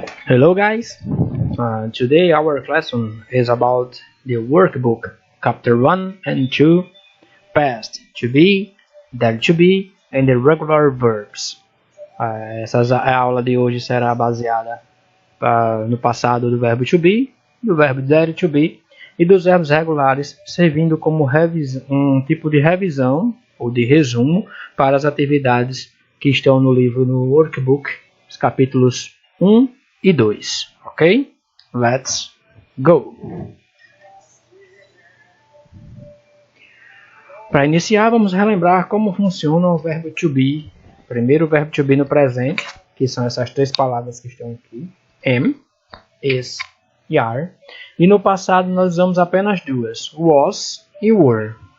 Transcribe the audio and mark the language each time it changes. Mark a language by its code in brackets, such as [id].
[en] Hello guys, today our lesson is about the workbook, chapter 1 and 2, past, to be, that to be, and the regular verbs. [pt] A aula de hoje será baseada no passado do verbo to be, do verbo that to be e dos verbos regulares, servindo como um tipo de revisão ou de resumo para as atividades que estão no livro, no workbook, os capítulos 1 e 2, ok? [en] Let's go! [pt] Para iniciar, vamos relembrar como funciona o verbo to be. Primeiro, o verbo to be no presente, que são essas três palavras que estão aqui: am, is e are. E no passado, nós usamos apenas duas: was e were.